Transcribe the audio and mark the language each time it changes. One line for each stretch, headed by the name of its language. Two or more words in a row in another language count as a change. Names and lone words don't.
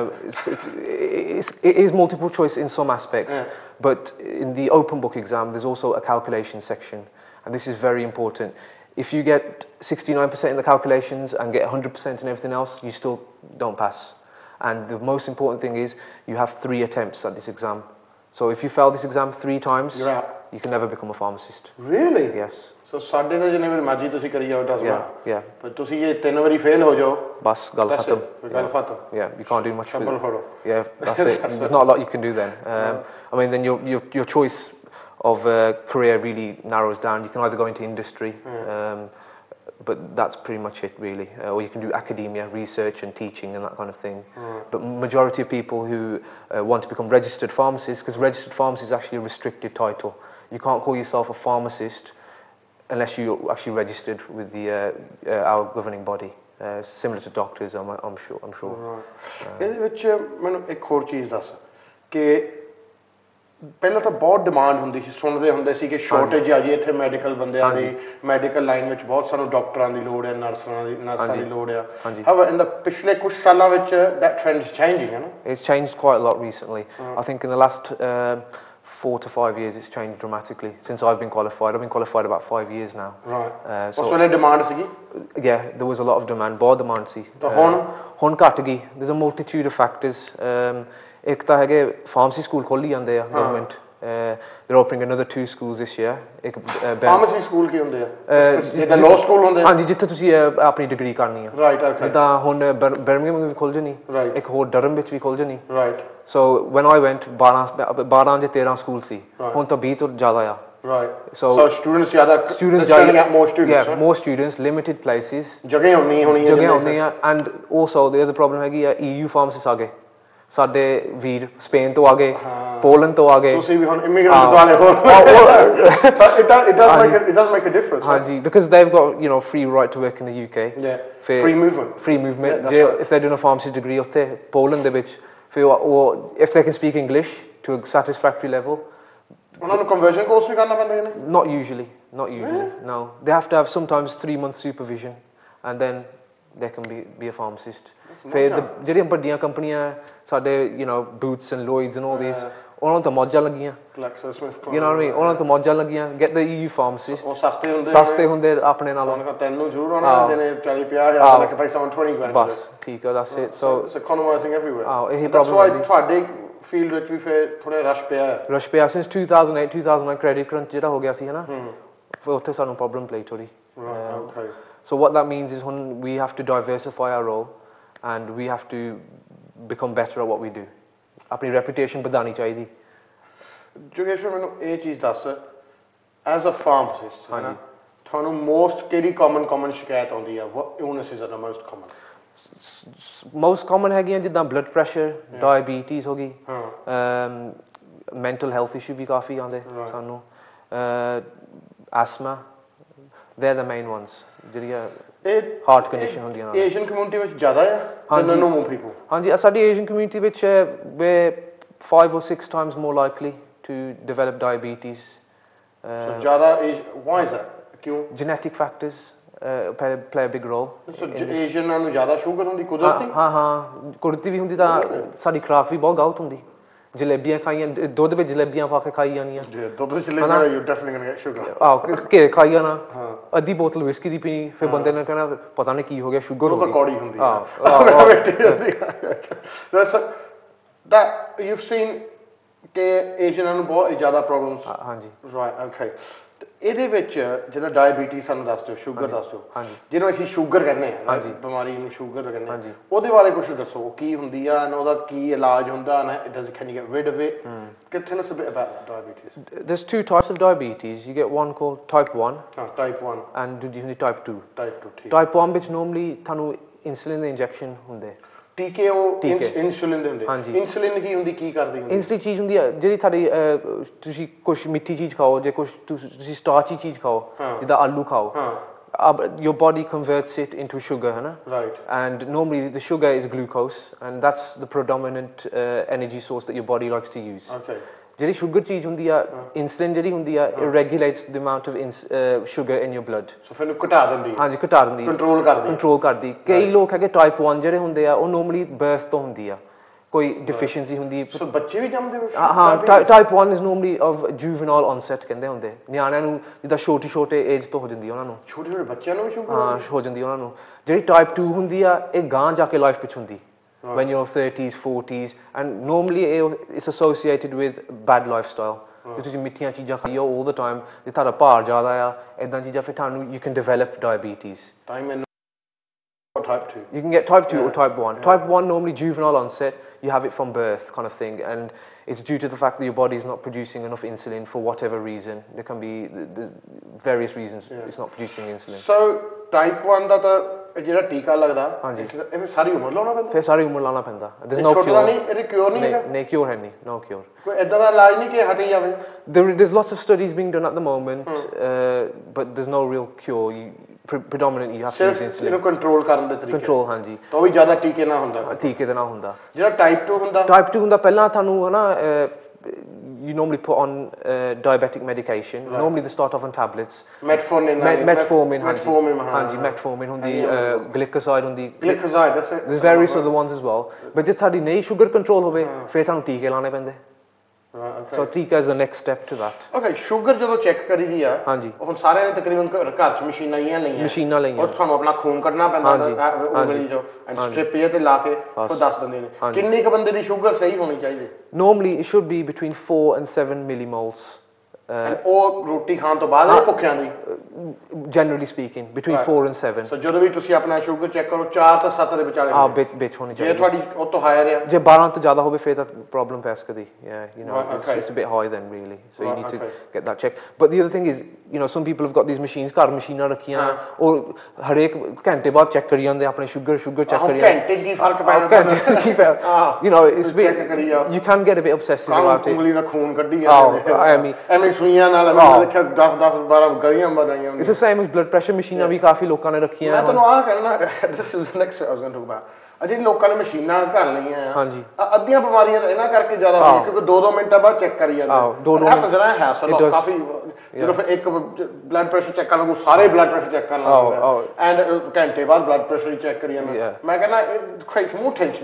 English: It is multiple choice in some aspects, but in the open book exam, there's also a calculation section, and this is very important. if you get 69% in the calculations and get 100% in everything else, you still don't pass. And the most important thing is you have 3 attempts at this exam. So if you fail this exam 3 times, you're out. You can never become a pharmacist. Really? Yes.
Punjabi: So ਸਾਡੇ ਦਾ ਜਿੰਨੇ ਵਾਰੀ ਮਰਜ਼ੀ ਤੁਸੀਂ ਕਰੀ ਜਾਓ ਟਸਮਾ
English: yeah.
Punjabi: ਪਰ ਤੁਸੀਂ ਇਹ 3 ਵਾਰੀ ਫੇਲ ਹੋ ਜਾਓ ਬਸ ਗੱਲ ਖਤਮ ਗੱਲ ਖਤਮ
English: yeah you can't do much
Punjabi: ਸ਼ੰਬਲ ਫੜੋ
English: yeah that's it there's not a lot you can do then I mean then your choice of career really narrows down. You can either go into industry but that's pretty much it really, or you can do academia, research and teaching and that kind of thing. But majority of people who want to become registered pharmacists, because registered pharmacist is actually a restricted title. You can't call yourself a pharmacist unless you're actually registered with the our governing body, similar to doctors. I'm sure.
Punjabi: ਇਹਦੇ ਵਿੱਚ ਮੈਨੂੰ ਇੱਕ ਹੋਰ ਚੀਜ਼ ਦੱਸ ਕਿ ਪਹਿਲਾਂ ਤਾਂ ਬਹੁਤ ਡਿਮਾਂਡ ਹੁੰਦੀ ਸੀ, ਸੁਣਦੇ ਹੁੰਦੇ ਸੀ ਕਿ ਸ਼ਾਰਟੇਜ ਆ ਜੀ ਇੱਥੇ ਮੈਡੀਕਲ ਬੰਦਿਆਂ ਦੀ, ਮੈਡੀਕਲ ਲਾਈਨ ਵਿੱਚ ਬਹੁਤ ਸਾਨੂੰ ਡਾਕਟਰਾਂ ਦੀ ਲੋੜ ਹੈ, ਨਰਸਾਂ ਦੀ ਲੋੜ ਆ।
English: However, in the
Punjabi: ਪਿਛਲੇ ਕੁਝ ਸਾਲਾਂ ਵਿੱਚ
English: that trend is changing,
Punjabi: ਹੈ ਨਾ?
English: It's changed quite a lot recently. I think in the last 4 to 5 years it's changed dramatically since I've been qualified. I've been qualified about 5 years now. Right. So
Punjabi: ਉਸ ਵੇਲੇ ਡਿਮਾਂਡ ਸੀਗੀ?
English: Yeah, there was a lot of demand,
Punjabi: ਬਹੁਤ demand ਸੀ। ਤਾਂ ਹੁਣ ਘਟ ਗਈ।
English: There's a multitude of factors.
Punjabi: ਇੱਕ ਤਾਂ ਹੈਗੇ ਫਾਰਮੇਸੀ ਸਕੂਲ ਖੋਲੀ ਜਾਂਦੇ ਆ ਗਵਰਨਮੈਂਟ,
English: they're opening another 2 schools this year.
Punjabi: ਇੱਕ ਫਾਰਮੇਸੀ ਸਕੂਲ ਕੀ ਹੁੰਦੇ ਆ? ਜਿੱਦਾਂ ਲਾਅ ਸਕੂਲ ਹੁੰਦੇ ਆ? ਹਾਂਜੀ, ਜਿੱਥੇ ਤੁਸੀਂ ਆਪਣੀ ਡਿਗਰੀ ਕਰਨੀ ਆ। ਰਾਈਟ, ਓਕੇ। ਜਿੱਦਾਂ ਹੁਣ ਬਰਮਿੰਘਮ ਵੀ ਖੁੱਲ ਜਣੀ, ਇੱਕ ਹੋਰ ਡਰਮ ਵਿੱਚ ਵੀ ਖੁੱਲ ਜਣੀ। ਰਾਈਟ।
English: So when I went
Punjabi: 12 ਜਾਂ 13 ਸਕੂਲ ਸੀ, ਹੁਣ ਤਾਂ 20 ਤੋਂ ਜ਼ਿਆਦਾ ਆ।
English: Right. So students turning out more students. Yeah, more students, limited places.
Punjabi: ਜਗ੍ਹਾ ਹੋਣੀ
English: ਆ and also the other problem
Punjabi: ਹੈਗੀ ਆ
English: EU pharmacists
Punjabi: ਆ ਗਏ। ਸਾਡੇ ਵੀਰ ਸਪੇਨ ਤੋਂ ਆ ਗਏ, ਪੋਲੈਂਡ ਤੋਂ ਆ ਗਏ। ਤੁਸੀਂ ਵੀ ਹੁਣ ਇਮੀਗ੍ਰੈਂਟ ਵਾਲੇ ਹੋ।
English: It does make a difference. ਹਾਂਜੀ, because they've got, you know, free right to work in the UK. Yeah. Free movement. If they're doing a pharmacy degree
Punjabi: ਉੱਥੇ ਪੋਲੈਂਡ ਦੇ ਵਿੱਚ, ਫਿਰ ਉਹ
English: if they can speak English to a satisfactory level.
Punjabi: ਉਹਨਾਂ ਨੂੰ
English: conversion course
Punjabi: ਵੀ ਕਰਨਾ ਪੈਂਦਾ ਹੈ ਨਾ?
English: Not usually. No. They have to have sometimes 3 months supervision and then they can be a pharmacist.
Punjabi: ਫਿਰ ਜਿਹੜੀਆਂ ਵੱਡੀਆਂ ਕੰਪਨੀਆਂ ਸਾਡੇ,
English: you know, Boots and Lloyds and all these,
Punjabi: ਉਹਨਾਂ ਨੂੰ ਤਾਂ ਮੌਜਾਂ ਲੱਗੀਆਂ,
English: you know what I mean,
Punjabi: ਉਹਨਾਂ ਨੂੰ ਤਾਂ ਮੌਜਾਂ ਲੱਗੀਆਂ,
English: get the EU pharmacist,
Punjabi: ਉਹ ਸਸਤੇ ਹੁੰਦੇ ਆਪਣੇ ਨਾਲੋਂ। ਤੈਨੂੰ ਜ਼ਰੂਰ ਉਹਨਾਂ ਦੇ ਨੇ 40-50,000 ਲੱਖ ਪੈਸਾ
English: on 20 grand
Punjabi: ਬਸ ਠੀਕ ਆ,
English: that's it. So it's economizing everywhere.
Punjabi: ਇਹੀ problem ਹੈ। ਤੁਹਾਡੇ ਫੀਲਡ ਵਿੱਚ ਵੀ ਫਿਰ ਥੋੜਾ ਰਸ਼ ਪਿਆ
English: since 2008-2009 credit crunch
Punjabi: ਜਿਹੜਾ ਹੋ ਗਿਆ ਸੀ, ਹੈ ਨਾ, ਫਿਰ ਉੱਥੇ ਸਾਨੂੰ problem ਪਈ ਥੋੜੀ।
English: So what that means is we have to diversify our role and we have to become better at what we do.
Punjabi: ਆਪਣੀ reputation ਵਧਾਉਣੀ ਚਾਹੀਦੀ। ਜੋਗੇਸ਼ਵਰ, ਮੈਨੂੰ ਇਹ ਚੀਜ਼ ਦੱਸ,
English: as a pharmacist,
Punjabi: ਤੁਹਾਨੂੰ most ਕਿਹੜੀ common ਸ਼ਿਕਾਇਤ ਆਉਂਦੀ ਆ?
English: What illnesses are the most common? Most common
Punjabi: ਹੈਗੀਆਂ ਜਿੱਦਾਂ
English: blood pressure, diabetes
Punjabi: ਹੋ ਗਈ,
English: mental health issue
Punjabi: ਵੀ ਕਾਫੀ ਆਉਂਦੇ ਸਾਨੂੰ,
English: asthma, they're the main ones
Punjabi: ਜਿਹੜੀਆਂ ਹਾਰਟ ਕੰਡੀਸ਼ਨ ਹੁੰਦੀਆਂ ਨੇ। ਏਸ਼ੀਅਨ ਕਮਿਊਨਿਟੀ ਵਿੱਚ ਜ਼ਿਆਦਾ ਆ
English: than normal people?
Punjabi: ਹਾਂਜੀ, ਸਾਡੀ ਏਸ਼ੀਅਨ ਕਮਿਊਨਿਟੀ ਵਿੱਚ
English: we're 5 or 6 times more likely to develop diabetes. So ਜ਼ਿਆਦਾ why is that? ਕਿਉਂ? Genetic factors play a big role.
Punjabi: So ਏਸ਼ੀਅਨਾਂ ਨੂੰ ਜ਼ਿਆਦਾ ਸ਼ੂਗਰ ਹੁੰਦੀ ਕੁਦਰਤੀ? ਹਾਂ, ਕੁਦਰਤੀ ਵੀ ਹੁੰਦੀ, ਤਾਂ ਸਾਡੀ ਖੁਰਾਕ ਵੀ ਬਹੁਤ ਗਲਤ ਹੁੰਦੀ। ਜਲੇਬੀਆਂ ਖਾਈਆਂ, ਦੁੱਧ ਵਿੱਚ ਜਲੇਬੀਆਂ ਪਾ ਕੇ ਖਾਈ ਜਾਣੀਆਂ। ਦੁੱਧ ਵਿੱਚ ਜਲੇਬੀਆਂ,
English: you're definitely gonna get sugar.
Punjabi: ਘੇ ਖਾਈ ਜਾਣਾ, ਅੱਧੀ ਬੋਤਲ ਵਿਸਕੀ ਦੀ ਪੀਣੀ, ਫਿਰ ਬੰਦੇ ਨੇ ਕਹਿਣਾ ਪਤਾ ਨਹੀਂ ਕੀ ਹੋ ਗਿਆ, ਸ਼ੂਗਰ ਹੋ ਗਈ। ਕੌੜੀ ਹੁੰਦੀ
English: that you've seen
Punjabi: ਕਿ ਏਸ਼ੀਅਨਾਂ ਨੂੰ ਬਹੁਤ ਜ਼ਿਆਦਾ ਪ੍ਰੋਬਲਮਸ। ਹਾਂਜੀ, ਰਾਈਟ, ਓਕੇ। ਇਹਦੇ ਵਿੱਚ ਜਿਹੜਾ ਡਾਇਬੀਟੀਜ਼ ਸਾਨੂੰ ਦੱਸ ਦਿਓ, ਸ਼ੂਗਰ ਦੱਸ ਦਿਓ, ਜਿਹਨੂੰ ਅਸੀਂ ਸ਼ੂਗਰ ਕਹਿੰਦੇ ਆ, ਬਿਮਾਰੀ ਨੂੰ ਸ਼ੂਗਰ ਕਹਿੰਦੇ ਆ, ਉਹਦੇ ਬਾਰੇ ਕੁਝ ਦੱਸੋ, ਕੀ ਹੁੰਦੀ ਆ, ਉਹਦਾ ਕੀ ਇਲਾਜ ਹੁੰਦਾ ਨਾ?
English: Can you get rid of it? Tell us a bit about diabetes. There's 2 types of diabetes. You get one called type 1. Type 1. And type 2. Type
Punjabi: 1 ਵਿੱਚ normally ਤੁਹਾਨੂੰ insulin ਦੇ injection ਹੁੰਦੇ। ਟੀਕੇ ਉਹ ਇਨਸੂਲਿਨ ਦੇ ਹੁੰਦੇ। ਇਨਸੂਲਿਨ ਕੀ ਹੁੰਦੀ, ਕੀ ਕਰਦੀ ਹੁੰਦੀ? ਇਨਸੂਲਿਨ ਚੀਜ਼ ਹੁੰਦੀ ਹੈ ਜਿਹੜੀ ਤੁਹਾਡੀ, ਤੁਸੀਂ ਕੁਝ ਮਿੱਠੀ ਚੀਜ਼ ਖਾਓ, ਜੇ ਕੁਝ ਤੁਸੀਂ ਸਟਾਰਚੀ ਚੀਜ਼ ਖਾਓ, ਜਿੱਦਾਂ ਆਲੂ ਖਾਓ,
English: your body converts it into sugar,
Punjabi: ਹੈ ਨਾ?
English: Right. And normally the sugar is glucose and that's the predominant energy source that your body likes to use. Okay.
Punjabi: ਜਿਹੜੀ ਸ਼ੂਗਰ ਚੀਜ਼ ਹੁੰਦੀ ਆ, ਇਨਸੂਲਿਨ ਜਿਹੜੀ ਹੁੰਦੀ ਆ,
English: it regulates the amount of sugar in your blood.
Punjabi: So ਫਿਰ ਘਟਾ ਦਿੰਦੀ? ਹਾਂਜੀ, ਘਟਾ ਦਿੰਦੀ, ਕੰਟਰੋਲ ਕਰਦੀ। ਕਈ ਲੋਕ ਹੈਗੇ ਟਾਈਪ 1 ਜਿਹੜੇ ਹੁੰਦੇ ਆ, ਉਹ ਨੋਰਮਲੀ ਬਰਥ ਤੋਂ ਹੁੰਦੀ ਆ, ਕੋਈ deficiency ਹੁੰਦੀ ਸੋ ਬੱਚੇ ਵੀ ਜੰਮਦੇ ਹੋਏ ਹਾਂ
English: type 1 is normally of juvenile onset
Punjabi: ਕਹਿੰਦੇ ਹੁੰਦੇ ਨਿਆਣਿਆਂ ਨੂੰ ਜਿੱਦਾਂ ਛੋਟੇ ਏਜ ਤੋਂ ਹੋ ਜਾਂਦੀ ਉਹਨਾਂ ਨੂੰ ਛੋਟੇ ਬੱਚਿਆਂ ਨੂੰ ਵੀ ਸ਼ੂਗਰ ਹਾਂ ਹੋ ਜਾਂਦੀ ਉਹਨਾਂ ਨੂੰ ਜਿਹੜੀ type 2 ਹੁੰਦੀ ਆ ਇਹ ਗਾਂ ਜਾ ਕੇ ਲਾਈਫ ਵਿੱਚ ਹੁੰਦੀ
English: when you're 30s 40s and normally it's associated with bad lifestyle
Punjabi: ਜੇ ਤੁਸੀਂ ਮਿੱਠੀਆਂ ਚੀਜ਼ਾਂ ਖਾਈਓ
English: all the time
Punjabi: ਜੇ ਤੁਹਾਡਾ ਭਾਰ ਜ਼ਿਆਦਾ ਆ ਇਦਾਂ ਚੀਜ਼ਾਂ ਫਿਰ ਤੁਹਾਨੂੰ
English: you can develop diabetes type 2 you can get type 2 or type 1 type 1 normally juvenile onset you have it from birth kind of thing and it's due to the fact that your body is not producing enough insulin for whatever reason there can be various reasons it's not producing insulin
Punjabi: so type 1 ਦਾ ਤਾਂ ਜਿਹੜਾ ਟੀਕਾ ਲੱਗਦਾ ਇਹ ਸਾਰੀ ਉਮਰ ਲਾਉਣਾ ਪੈਂਦਾ ਫਿਰ ਸਾਰੀ ਉਮਰ ਲਾਉਣਾ ਪੈਂਦਾ
English: there's no cure
Punjabi: ਨਹੀਂ ਇਹਦੇ ਕਿਉਰ ਨਹੀਂ ਹੈਗਾ ਨਹੀਂ ਕਿਉਰ ਹੈ ਨਹੀਂ
English: no cure
Punjabi: ਕੋਈ ਇਦਾਂ ਦਾ ਇਲਾਜ ਨਹੀਂ ਕਿ ਹਟ ਜਾਵੇ
English: there's lots of studies being done at the moment but there's no real cure predominantly you have to use insulin
Punjabi: ਇਹਨੂੰ ਕੰਟਰੋਲ ਕਰਨ ਦੇ ਤਰੀਕੇ ਕੰਟਰੋਲ ਹਾਂਜੀ ਤਾਂ ਉਹ ਵੀ ਜ਼ਿਆਦਾ ਟੀਕੇ ਨਾਲ ਹੁੰਦਾ ਟੀਕੇ ਦੇ ਨਾਲ ਹੁੰਦਾ ਜਿਹੜਾ ਟਾਈਪ 2 ਹੁੰਦਾ ਪਹਿਲਾਂ ਤੁਹਾਨੂੰ ਹਨਾ
English: you normally put on diabetic medication normally they start off on tablets metformin hundi glycoside hundi there's various other ones as well but
Punjabi: ਜੇ ਤੁਹਾਡੀ ਨਹੀਂ ਸ਼ੂਗਰ ਕੰਟਰੋਲ ਹੋਵੇ ਫਿਰ ਤੁਹਾਨੂੰ ਟੀਕੇ ਲਾਉਣੇ ਪੈਂਦੇ
English: so teeka is the next step to that
Punjabi: okay sugar ਜਦੋਂ ਚੈੱਕ ਕਰੀਦੀ ਆ ਹਾਂਜੀ ਹੁਣ ਸਾਰਿਆਂ ਨੇ ਤਕਰੀਬਨ ਘਰ ਚ ਮਸ਼ੀਨਾਂ ਲਈਆਂ ਉਹ ਤੁਹਾਨੂੰ ਆਪਣਾ ਖੂਨ ਕੱਢਣਾ ਪੈਂਦਾ ਉਂਗਲੀ ਜੋ ਐਂਡ ਸਟ੍ਰਿਪ ਤੇ ਲਾ ਕੇ ਉਹ ਦੱਸ ਦਿੰਦੇ ਨੇ ਕਿੰਨੀ ਕ ਬੰਦੇ ਦੀ ਸ਼ੂਗਰ ਸਹੀ ਹੋਣੀ ਚਾਹੀਦੀ
English: normally it should be between 4 and 7 millimoles
Punjabi: ਉਹ ਰੋਟੀ ਖਾਣ ਤੋਂ ਬਾਅਦ ਇਹ ਭੁੱਖਿਆਂ ਦੀ
English: generally speaking between 4 and 7
Punjabi: so ਜਦੋਂ ਵੀ ਤੁਸੀਂ ਆਪਣਾ ਸ਼ੂਗਰ ਚੈੱਕ ਕਰੋ 4 ਤੋਂ 7 ਦੇ ਵਿਚਾਲੇ ਵਿੱਚ ਹੋਣੀ ਚਾਹੀਦੀ ਜੇ ਤੁਹਾਡੀ ਉਹ ਤੋਂ ਹਾਇਰ ਹੈ ਜੇ 12 ਤੋਂ ਜ਼ਿਆਦਾ ਹੋਵੇ ਫਿਰ ਤਾਂ ਪ੍ਰੋਬਲਮ ਪੈ ਸਕਦੀ
English: you know it's a bit high then really so you need to get that checked but the other thing is you know some people have got these machines
Punjabi: ਘਰ ਮਸ਼ੀਨਾਂ ਰੱਖੀਆਂ ਉਹ ਹਰੇਕ ਘੰਟੇ ਬਾਅਦ ਚੈੱਕ ਕਰੀ ਜਾਂਦੇ ਆਪਣੇ ਸ਼ੂਗਰ ਚੈੱਕ ਕਰੀ ਜਾਂਦੇ ਘੰਟੇ ਕੀ ਫਰਕ ਪੈ ਜਾਂਦਾ
English: you know it's you can get a bit obsessive about it
Punjabi: ਉਂਗਲੀ ਦਾ ਖੂਨ ਕੱਢੀ ਜਾਂਦੇ ਐਵੇਂ ਸੂਈਆਂ ਨਾਲ ਮੈਂ ਦੇਖਿਆ 10 12 ਗਲੀਆਂ ਬਣਾਈਆਂ
English: it's the same as blood pressure
Punjabi: ਮਸ਼ੀਨਾਂ ਵੀ ਕਾਫੀ ਲੋਕਾਂ ਨੇ ਰੱਖੀਆਂ ਮੈਂ ਤੁਹਾਨੂੰ ਆਹ ਕਹਿਣਾ
English: this is the next I was going to talk about
Punjabi: ਜਿਹੜੀ ਲੋਕਾਂ ਨੇ ਮਸ਼ੀਨਾਂ ਘਰ ਲਈਆਂ ਆ ਹਾਂਜੀ ਅੱਧੀਆਂ ਬਿਮਾਰੀਆਂ ਤਾਂ ਇਹਨਾਂ ਕਰਕੇ ਜ਼ਿਆਦਾ ਹੋਈਆਂ ਕਿਉਂਕਿ 2-2 ਮਿੰਟਾਂ ਬਾਅਦ ਚੈੱਕ ਕਰੀ ਜਾਂਦੇ 2 ਮਿੰਟ ਜਰਾ ਹੈਸਲ ਕਾਫੀ ਜਦੋਂ ਫਿਰ ਇੱਕ ਬਲੱਡ ਪ੍ਰੈਸ਼ਰ ਚੈੱਕ ਕਰਨ ਨੂੰ ਸਾਰੇ ਬਲੱਡ ਪ੍ਰੈਸ਼ਰ ਚੈੱਕ ਕਰਨ ਲੱਗ ਜਾਂਦੇ ਐਂਡ ਘੰਟੇ ਬਾਅਦ ਬਲੱਡ ਪ੍ਰੈਸ਼ਰ ਚੈੱਕ ਕਰੀ ਜਾਂਦੇ ਮੈਂ ਕਹਿੰਦਾ
English: it creates more tension